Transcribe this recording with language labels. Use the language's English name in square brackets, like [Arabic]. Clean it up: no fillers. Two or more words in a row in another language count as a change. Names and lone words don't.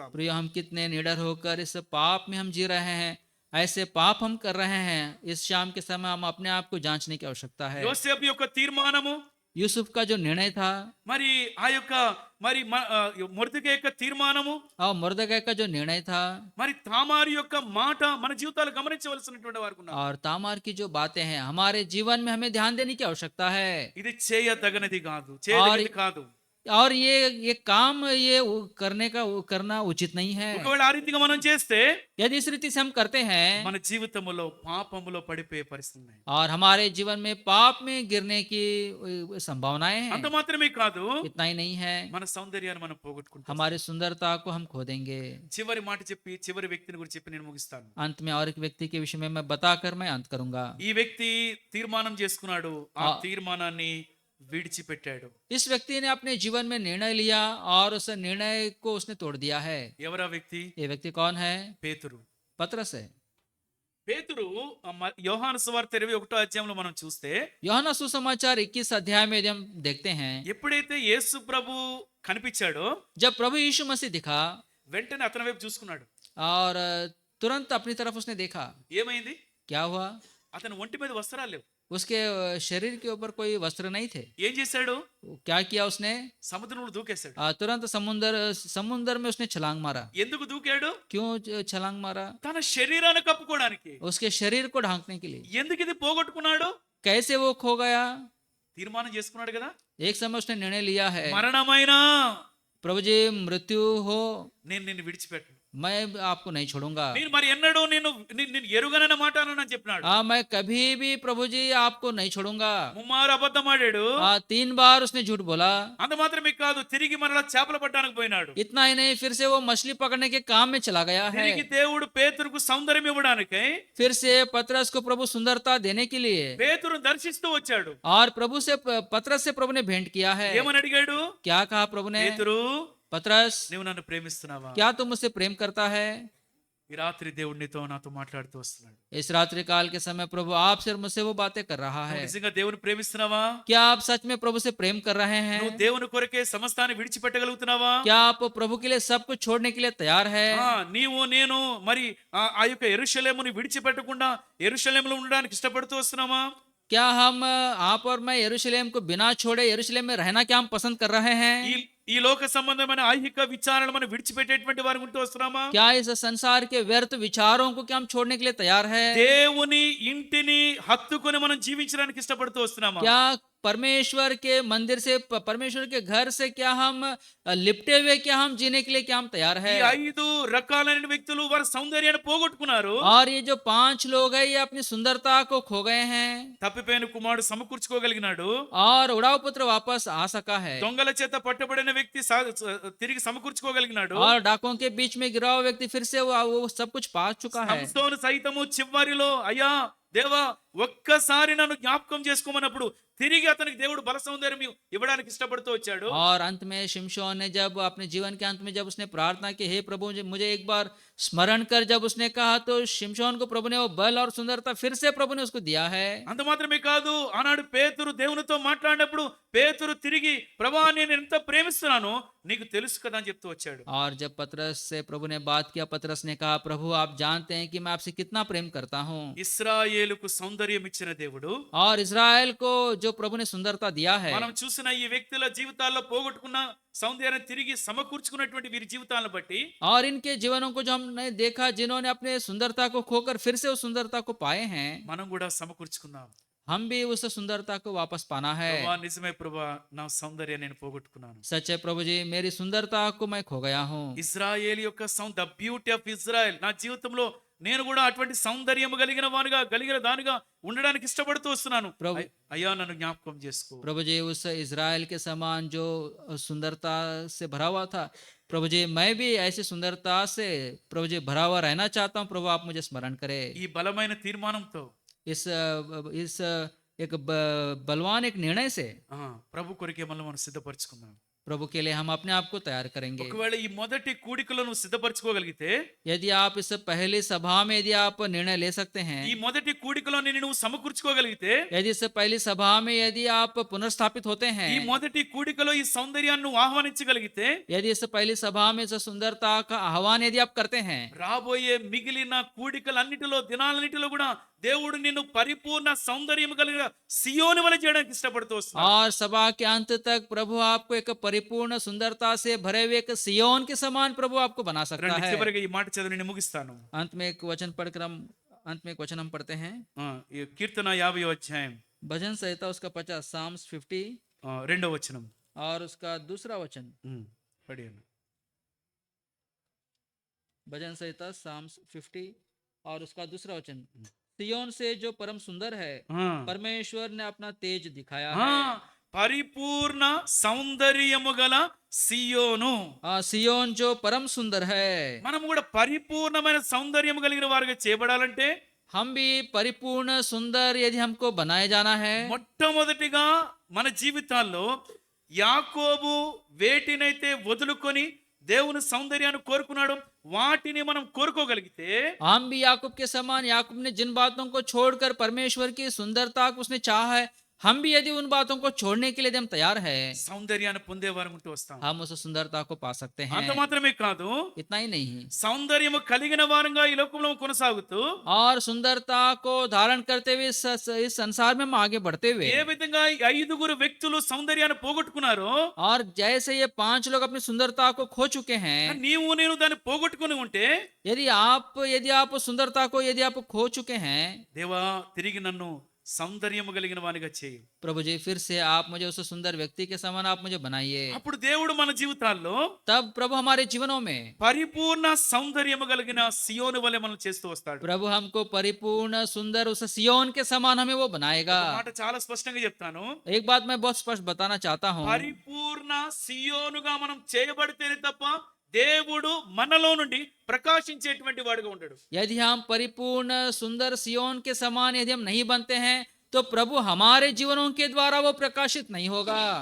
[Hindi] प्रिय, हम कितने निडर होकर इस पाप में हम जी रहे हैं, ऐसे पाप हम कर रहे हैं। इस शाम के समय हम अपने आप को जांचने की आवश्यकता है। [Telugu] యోసేపు యొక్క తీర్మానము, [Hindi] यूसुफ का जो निर्णय था [Telugu] మరి ఆ యొక్క మొర్దెకై యొక్క తీర్మానము, [Hindi] और मुर्दकै का जो निर्णय था [Telugu] మరి తామారు యొక్క మాట మన జీవితాలు గమనించవలసినటువంటి వారు ఉన్నారు. [Hindi] और तामार की जो बातें हैं हमारे जीवन में हमें ध्यान देने की आवश्यकता है। [Telugu] ఇది చేయదగనిది కాదు, చేయదగినది కాదు. [Hindi] और ये काम करना उचित नहीं है। [Telugu] ఒకవేళ ఆ రీతిగా మనం చేస్తే [Hindi] यदि इस रीति से हम करते हैं [Telugu] మన జీవితంలో పాపములో పడిపోయే పరిస్థితి ఉన్నాయి. [Hindi] और हमारे जीवन में पाप में गिरने की संभावनाएं [Telugu] అంత [Hindi] हैं, [Telugu] మాత్రమే కాదు, [Hindi] इतना ही नहीं है, [Telugu] మన సౌందర్యాన్ని మనం పోగొట్టుకుంటాం. [Hindi] हमारी सुंदरता को हम खो देंगे। [Telugu] చివరి మాట చెప్పి చివరి వ్యక్తిని గురించి చెప్పి నేను ముగిస్తాను. [Hindi] अंत में और एक व्यक्ति के विषय में मैं बताकर मैं अंत करूंगा। [Telugu] ఈ వ్యక్తి తీర్మానం చేసుకున్నాడు, ఆ ఆ. తీర్మానాన్ని విడిచిపెట్టాడు. [Hindi] इस व्यक्ति ने अपने जीवन में निर्णय लिया और उस निर्णय को उसने तोड़ दिया है। [Telugu] ఎవరా వ్యక్తి? [Hindi] ये व्यक्ति कौन है? [Telugu] పేతురు. [Hindi] पतरस है। [Telugu] పేతురు యోహాను సువార్త 21వ అధ్యాయంలో మనం చూస్తే [Hindi] यूहन्ना सुसमाचार 21 अध्याय में यदि हम देखते हैं, [Telugu] ఎప్పుడైతే యేసు ప్రభు కనిపించాడో [Hindi] जब प्रभु यीशु मसीह दिखा [Telugu] వెంటనే అతని వైపు చూసుకున్నాడు. [Hindi] और तुरंत अपनी तरफ उसने देखा, [Telugu] ఏమైంది? [Hindi] क्या हुआ? [Telugu] అతని ఒంటి మీద వస్త్రాలు లేవు. [Hindi] उसके शरीर के ऊपर कोई वस्त्र नहीं थे। [Telugu] ఏం చేశాడు? [Hindi] क्या किया उसने? [Telugu] సముద్రంలో దూకేశాడు. [Hindi] तुरंत समुद्र में उसने छलांग मारा। [Telugu] ఎందుకు దూకాడు? [Hindi] क्यों छलांग मारा? [Telugu] తన శరీరాన్ని కప్పుకోవడానికి. [Hindi] उसके शरीर को ढांकने के लिए। [Telugu] ఎందుకు ఇది పోగొట్టుకున్నాడు? [Hindi] कैसे वो खो गया? [Telugu] తీర్మానం చేసుకున్నాడు కదా, [Hindi] एक समय उसने निर्णय लिया है, [Telugu] మరణమైనా [Hindi] प्रभु जी मृत्यु हो [Telugu] నేను నిన్ను విడిచిపెట్టను, [Hindi] मैं आपको नहीं छोड़ूंगा। [Telugu] నేను మరి ఎన్నడూ నేను ఎరుగనన్న మాట అని చెప్పినాడు. [Hindi] मैं कभी भी प्रभु जी आपको नहीं छोड़ूंगा। [Telugu] ముమ్మారు అబద్ధం ఆడాడు. [Hindi] 3 बार उसने झूठ बोला। [Telugu] అంత మాత్రమే కాదు, తిరిగి మరలా చేపలు పట్టడానికి పోయినాడు. [Hindi] इतना ही नहीं, फिर से वो मछली पकड़ने के काम में चला गया है। [Telugu] తిరిగి దేవుడు పేతురుకు సౌందర్యం ఇవ్వడానికి [Hindi] फिर से पतरस को प्रभु सुंदरता देने के लिए [Telugu] పేతురును దర్శిస్తూ వచ్చాడు. [Hindi] और पतरस से प्रभु ने भेंट किया है। [Telugu] ఏమని అడిగాడు? [Hindi] क्या कहा प्रभु ने? [Telugu] పేతురు, [Hindi] पतरस, [Telugu] నువ్వు నన్ను ప్రేమిస్తున్నావా? [Hindi] क्या तुम मुझसे प्रेम करता है? [Telugu] ఈ రాత్రి దేవుడు నీతో నాతో మాట్లాడుతూ వస్తున్నాడు. [Hindi] इस रात्रि काल के समय प्रभु आपसे और मुझसे वो बातें कर रहा [Telugu] నువ్వు [Hindi] है। [Telugu] నిజంగా దేవుని ప్రేమిస్తున్నావా? [Hindi] क्या आप सच में प्रभु से प्रेम कर रहे हैं? [Telugu] నువ్వు దేవుని కొరకే సమస్తాన్ని విడిచిపెట్టగలుగుతున్నావా? [Hindi] क्या आप प्रभु के लिए सब कुछ छोड़ने के लिए तैयार है? [Telugu] నీవు నేను మరి ఆ యొక్క యెరూషలేముని విడిచిపెట్టకుండా యెరూషలేములో ఉండడానికి ఇష్టపడుతూ వస్తున్నామా? [Hindi] क्या हम आप और मैं यरूशलेम को बिना छोड़े यरूशलेम में रहना क्या हम पसंद कर रहे हैं? [Telugu] ఈ లోక సంబంధమైన ఐహిక విచారణలు మనం విడిచిపెట్టేటువంటి వారు ఉంటూ వస్తున్నామా? [Hindi] क्या इस संसार के व्यर्थ विचारों को क्या हम छोड़ने के लिए तैयार है? [Telugu] దేవుని ఇంటిని హత్తుకొని మనం జీవించడానికి ఇష్టపడుతూ వస్తున్నామా? [Hindi] क्या परमेश्वर के मंदिर से, परमेश्वर के घर से क्या हम लिपटे हुए क्या हम जीने के लिए क्या हम तैयार है? [Telugu] ఈ 5 రకాలైన వ్యక్తులు వారి సౌందర్యాన్ని పోగొట్టుకున్నారు. [Hindi] और ये जो 5 लोग हैं ये अपनी सुंदरता को खो गए हैं। [Telugu] తప్పిపోయిన కుమారుడు సమకూర్చుకోగలిగినాడు. [Hindi] और उड़ाव पुत्र वापस आ सका है। [Telugu] దొంగల చేత పట్టబడిన వ్యక్తి తిరిగి సమకూర్చుకోగలిగినాడు. [Hindi] और डाकों के बीच में गिरा हुआ व्यक्ति फिर से वो सब कुछ पा चुका है। [Telugu] సంసోను సైతము చివరిలో అయ్యా దేవా ఒక్కసారి నన్ను జ్ఞాపకం చేసుకోమన్నప్పుడు తిరిగి అతనికి దేవుడు బల సౌందర్యం ఇవ్వడానికి ఇష్టపడుతూ వచ్చాడు. [Hindi] और अंत में शिमशोन ने जब अपने जीवन के अंत में जब उसने प्रार्थना की, हे प्रभु मुझे एक बार स्मरण कर, जब उसने कहा तो शिमशोन को प्रभु ने वो बल और सुंदरता फिर से प्रभु ने उसको दिया है। [Telugu] అంత మాత్రమే కాదు, ఆనాడు పేతురు దేవునితో మాట్లాడినప్పుడు పేతురు తిరిగి ప్రభా నేను ఎంత ప్రేమిస్తున్నానో నీకు తెలుసు కదా అని చెప్తూ వచ్చాడు. [Hindi] और जब पतरस से प्रभु ने बात किया, पतरस ने कहा प्रभु आप जानते हैं कि मैं आपसे कितना प्रेम करता हूँ। [Telugu] ఇశ్రాయేలుకు సౌందర్యం ఇచ్చిన దేవుడు [Hindi] और इजराइल को जो जो प्रभु ने सुंदरता दिया है, [Telugu] మనం చూసిన ఈ వ్యక్తుల జీవితాల్లో పోగొట్టుకున్న సౌందర్యాన్ని తిరిగి సమకూర్చుకున్నటువంటి వీరి జీవితాలను బట్టి [Hindi] और इनके जीवनों को जो हमने देखा, जिन्होंने अपने सुंदरता को खोकर फिर से उस सुंदरता को पाए हैं, [Telugu] మనం కూడా సమకూర్చుకుందాం. [Hindi] हम भी उस सुंदरता को वापस पाना है। [Telugu] ప్రభువా, నిజమే ప్రభువా, నా సౌందర్యాన్ని నేను పోగొట్టుకున్నాను. [Hindi] सच है प्रभु जी, मेरी सुंदरता को मैं खो गया हूँ। [Telugu] ఇజ్రాయేల్ యొక్క [English] the beauty of Israel [Telugu] నా జీవితంలో నేను కూడా అటువంటి సౌందర్యం కలిగిన దానిగా ఉండడానికి ఇష్టపడుతూ వస్తున్నాను. ప్రభు- అయ్యా నన్ను జ్ఞాపకం చేసుకో. [Hindi] प्रभु जी, उस इज़राइल के समान जो सुंदरता से भरा हुआ था, प्रभु जी मैं भी ऐसी सुंदरता से प्रभु जी भरा हुआ रहना चाहता हूँ। प्रभु आप मुझे स्मरण करें। [Telugu] ఈ బలమైన తీర్మానంతో [Hindi] इस एक बलवान एक निर्णय से [Telugu] ప్రభు కొరికే మనం సిద్ధపరచుకుందాం. [Hindi] प्रभु के लिए हम अपने आप को तैयार करेंगे। [Telugu] ఒకవేళ ఈ మొదటి కూడికలో నువ్వు సిద్ధపరచుకోగలిగితే, [Hindi] यदि आप इस पहली सभा में यदि आप निर्णय ले सकते हैं, [Telugu] ఈ మొదటి కూడికలో నువ్వు సమకూర్చుకోగలిగితే, [Hindi] यदि इस पहली सभा में यदि आप पुनर्स्थापित होते हैं, [Telugu] ఈ మొదటి కూడికలో ఈ సౌందర్యాన్ని నువ్వు ఆహ్వానించగలిగితే, [Hindi] यदि इस पहली सभा में इस सुंदरता का आह्वान यदि आप करते हैं, [Telugu] రాబోయే మిగిలిన కూడికలన్నిటిలో దినాలన్నిటిలో కూడా దేవుడు నిన్ను పరిపూర్ణ సౌందర్యం కలిగిన సియోను వలె చేయడానికి ఇష్టపడుతూ వస్తున్నాడు. [Hindi] और सभा के अंत तक प्रभु आपको एक परिपूर्ण सुंदरता से भरे हुए एक सियोन के समान प्रभु आपको बना सकता [Telugu] రండి, [Hindi] है। [Telugu] చివరిగా ఈ మాట చదివి నేను ముగిస్తాను. [Hindi] अंत में एक वचन पढ़कर हम अंत में एक वचन हम पढ़ते हैं। [Telugu] ఈ కీర్తన 50వ అధ్యాయం [Hindi] भजन संहिता उसका 50 साम्स 50 [Telugu] రెండవ వచనం. [Hindi] और उसका दूसरा वचन। [Telugu] పడియండి. [Hindi] भजन संहिता साम्स 50 और उसका दूसरा वचन। सियोन से जो परम सुंदर है, परमेश्वर ने अपना तेज दिखाया है। [Telugu] పరిపూర్ణ సౌందర్యము గల సియోను. [Hindi] सियोन जो परम सुंदर है, [Telugu] మనం కూడా పరిపూర్ణమైన సౌందర్యం కలిగిన వారుగా చేయబడాలంటే, [Hindi] हम भी परिपूर्ण सुंदर यदि हमको बनाए जाना है, [Telugu] మొట్టమొదటిగా మన జీవితాల్లో యాకోబు వేటినైతే వదులుకొని దేవుని సౌందర్యాన్ని కోరుకున్నాడు, వాటిని మనం కోరుకోగలిగితే, [Hindi] हम भी याकूब के समान, याकूब ने जिन बातों को छोड़कर परमेश्वर की सुंदरता को उसने चाहा है, हम भी यदि उन बातों को छोड़ने के लिए यदि हम तैयार है, [Telugu] సౌందర్యాన్ని పొందేవారు ఉంటూ వస్తాం. [Hindi] हम उस सुंदरता को पा सकते [Telugu] అంత [Hindi] हैं। [Telugu] మాత్రమే కాదు, [Hindi] इतना ही नहीं, [Telugu] సౌందర్యము కలిగిన వారంగా ఈ లోకంలో కొనసాగుతూ, [Hindi] और सुंदरता को धारण करते हुए इस संसार में हम आगे बढ़ते हुए, [Telugu] ఏ విధంగా ఈ 5 వ్యక్తులు సౌందర్యాన్ని పోగొట్టుకున్నారో, [Hindi] और जैसे ये 5 लोग अपनी सुंदरता को खो चुके हैं, [Telugu] నీవు నేను దాన్ని పోగొట్టుకుని ఉంటే, [Hindi] यदि आप सुंदरता को यदि आप खो चुके हैं, [Telugu] దేవా తిరిగి నన్ను సౌందర్యము కలిగిన వానిగా చేయి. [Hindi] प्रभु जी फिर से आप मुझे उस सुंदर व्यक्ति के समान आप मुझे बनाइए। [Telugu] అప్పుడు దేవుడు మన జీవితాల్లో [Hindi] तब प्रभु हमारे जीवनों में [Telugu] పరిపూర్ణ సౌందర్యము కలిగిన సియోను వలె మనం చేస్తూ వస్తాడు. [Hindi] प्रभु हमको परिपूर्ण सुंदर उस सियोन के समान हमें वो बनाएगा। [Telugu] ఒక మాట చాలా స్పష్టంగా చెప్తాను. [Hindi] एक बात मैं बहुत स्पष्ट बताना चाहता हूँ, [Telugu] పరిపూర్ణ సియోనుగా మనం చేయబడితేనే తప్ప దేవుడు మనలో నుండి ప్రకాశించేటువంటి వాడుగా ఉంటాడు. [Hindi] यदि हम परिपूर्ण सुंदर सियोन के समान यदि हम नहीं बनते हैं, तो प्रभु हमारे जीवनों के द्वारा वो प्रकाशित नहीं होगा।